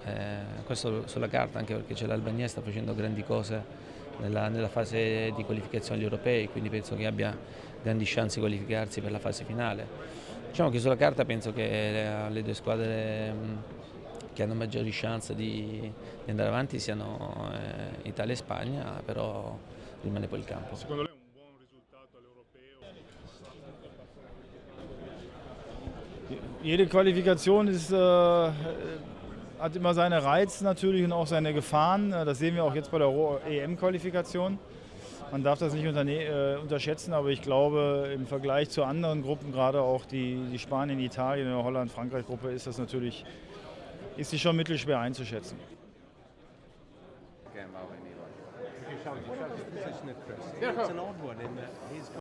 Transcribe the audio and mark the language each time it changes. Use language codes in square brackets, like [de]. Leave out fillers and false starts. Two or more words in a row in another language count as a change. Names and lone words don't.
[it] Questo sulla carta, anche perché c'è l'Albania, sta facendo grandi cose nella fase di qualificazione agli europei, quindi penso che abbia grandi chance di qualificarsi per la fase finale. Diciamo che sulla carta penso che le due squadre che hanno maggiori chance di andare avanti siano Italia e Spagna, però rimane poi il campo. Secondo lei un buon risultato all'europeo? [de] Jede Qualifikation hat immer seine Reize natürlich und auch seine Gefahren. Das sehen wir auch jetzt bei der EM-Qualifikation. Man darf das nicht unterschätzen, aber ich glaube, im Vergleich zu anderen Gruppen, gerade auch die Spanien, Italien, Holland, Frankreich-Gruppe, ist die schon mittelschwer einzuschätzen. [en] It's an odd one in that